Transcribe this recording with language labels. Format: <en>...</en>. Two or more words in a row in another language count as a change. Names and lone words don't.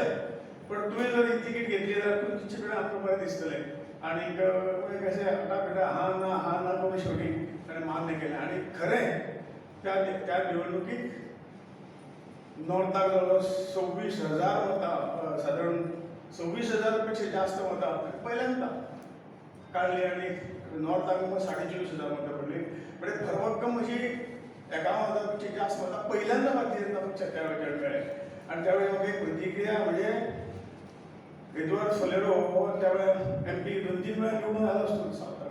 <kok>पण तुवें जर ही तिकीट घेतली जाल्यार तुमचे कडेन आमकां बरें दिसतलें. आनीक कशें हाटा हा ना कमी शेवटी ताणें मान्य केलें. आनी खरें त्या निवडणुकीक नॉर्थाक</kok> <mr>जवळ 26,000 मतां सादारण 26,000 पेक्षा जास्त मतं पहिल्यांदा काढली आणि नॉर्थाक मग 24,500 मतं पडली. म्हणजे भरभक्कम अशी 51,000 पेक्षा जास्त मतं पहिल्यांदा भारतीय जनता पक्षात त्यावेळेला मिळाले. आणि त्यावेळी मग एक प्रतिक्रिया म्हणजे एडवर्ड सोलेरो त्यावेळेला MP 2-3 वेळा निवडून आला असतो सावकार.</mr>